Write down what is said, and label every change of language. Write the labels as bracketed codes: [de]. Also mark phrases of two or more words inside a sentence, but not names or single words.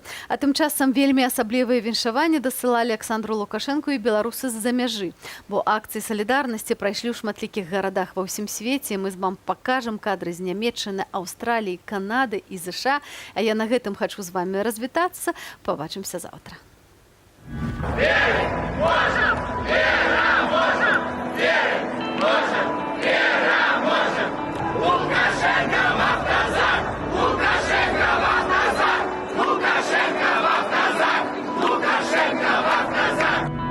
[be] А тым часам вельмі асаблівыя віншаванні дасылалі Александру Лукашэнку і беларусы з-за мяжы. Бо акцыі салідарнасці прайшлі ў шматлікіх гарадах ва ўсім свеце. Мы з вам пакажам кадры з Нямецчыны, Аўстраліі, Канады і ЗША. А я на гэтым хачу з вамі развітацца. Пабачымся заўтра. [ru] Верить можем! Пераможем! Верить можем! Пераможем! Лукашенко в автозак! Лукашенко в автозак! Лукашенко в автозак! Лукашенко в автозак!